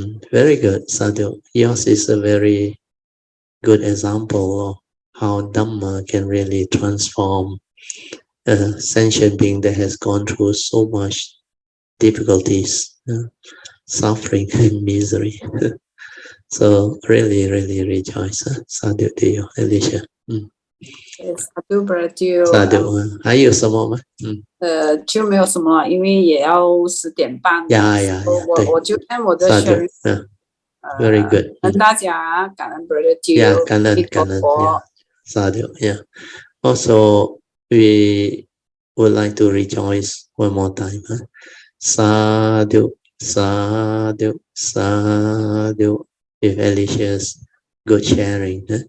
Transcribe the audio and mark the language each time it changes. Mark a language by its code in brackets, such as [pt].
[en] Very good, Sadhu. Yours is a very good example of how Dhamma can really transform a sentient being that has gone through so much difficulties, suffering and misery. So really, really rejoice. Sadhu to you, Alicia. Sadhu brother， [zh] Sadhu， 还有什么吗？就没有什么，因为也要10点半了。我就看我的 sharing， [en] very good， [zh] 跟大家感恩 brother [en] Tew， [zh] 感恩 [en] Sadhu。 Also, we would like to rejoice one more time. Sadhu, Sadhu, Sadhu, with Alicia's good sharing.